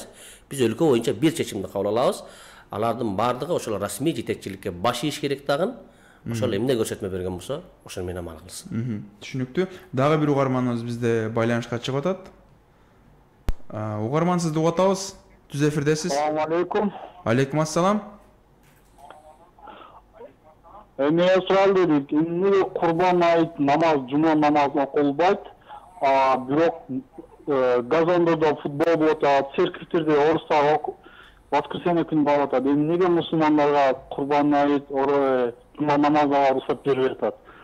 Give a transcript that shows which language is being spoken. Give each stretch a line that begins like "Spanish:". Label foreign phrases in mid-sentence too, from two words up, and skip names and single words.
Kyrgyz: Биз өлкө боюнча бир чечимди кабыл алабыз. Алардын бардыгы ошол расмий жетекчиликке баш ийиш керек дагы. Ошол эмне көрсөтмө берген болсо, ошол менен амал кылсын. Түшүнүктүү. Дагы бир угарманыбыз бизде байланышка чыгып атат. Угарман, сизди угуп атабыз. Түз эфирдесиз. Ассаламу алейкум. Алейкум ассалам. Эме сурал дедик, эмне курбан айт намаз, жума намазы окулбайт, бирок газондордо футбол болуп атат, церковьтерде орустар воскресенье күнү болуп атат. Эми неге мусулмандарга курбан айт, жума намазына уруксат берилип атат?